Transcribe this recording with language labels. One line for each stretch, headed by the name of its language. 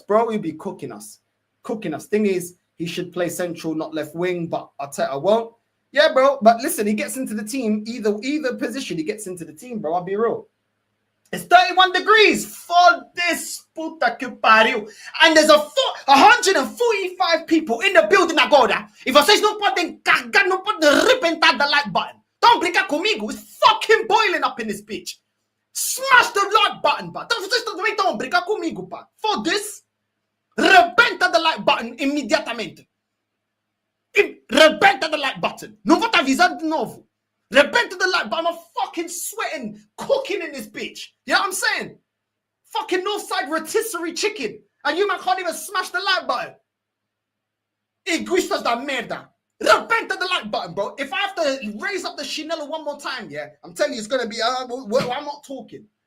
English: Bro, he'd be cooking us. Thing is, he should play central, not left wing, but Arteta won't. Yeah, bro. But listen, he gets into the team. Either position, he gets into the team, bro. I'll be real. It's 31 degrees for this
Portuguese: puta que pariu.
English: And there's 145 people in the building agora.
Portuguese: If vocês não podem cagar, não podem arrebentar
English: the like button.
Portuguese: Don't brincar comigo.
English: It's fucking boiling up in this bitch. Smash the like button, pá.
Portuguese: Então vocês também estão a brincar comigo, pá.
English: For this,
Portuguese: rebenta
English: the like button
Portuguese: imediatamente. Rebenta
English: the like button.
Portuguese: Não vou te avisar de novo.
English: Rebenta the like button. I'm fucking sweating, cooking in this bitch. You know what I'm saying? Fucking Northside rotisserie chicken. And you man can't even smash the like button.
Portuguese: Egoistas da merda. Rebenta
English: the like button, bro. If I have to raise up the Chanel one more time, yeah, I'm telling you, it's going to be, I'm not talking.